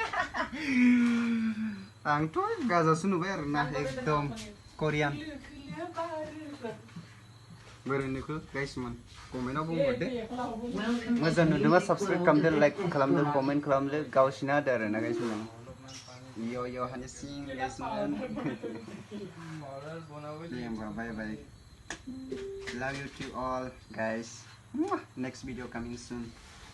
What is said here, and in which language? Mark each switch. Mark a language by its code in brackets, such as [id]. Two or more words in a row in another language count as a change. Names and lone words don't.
[brx] आंथ' गाजासो नुबाय आरोना एकदम करियान बोरै नुखो गाइसमोन कमेन्टआव बुंहरदो मोजां नुदोंबा साबस्क्राइब खालामदो लाइक खालामदो कमेन्ट खालामदो गावसिना होदो आरोना गाइसमोन यो हानिसिं गाइसमोन दे होमबा [en] bye bye love you to all guys next video coming soon